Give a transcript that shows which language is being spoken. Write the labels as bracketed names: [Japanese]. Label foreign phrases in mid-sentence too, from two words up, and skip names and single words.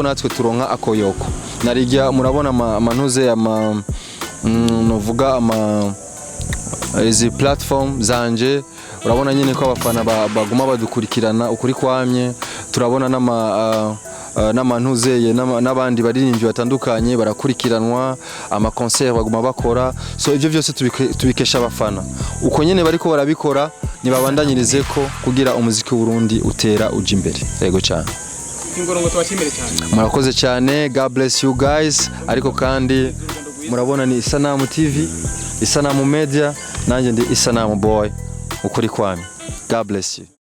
[Rundi] natwe turonka akoyoko narijya murabona amantuze novuga izi platform zanje urabona nyene ko abafana baguma badukurikirana ukuri kwamye turabona n'amantuzeye n'abandi baririmbyi batandukanye barakurikiranwa ama concert baguma bakora so ivyo byose tubikesha abafana uko nyene bariko barabikora nibabandanyirize ko kugira umuziki w'u Burundi utera uja imbere yego cyane Kingorongo twashimire cyane murakoze cyane [English] God bless you guys [Rundi] ariko kandi murabona ni Isanamu TV Isanamu Media nanjye ndi Isanamu Boy ukuri kwami [English] God bless you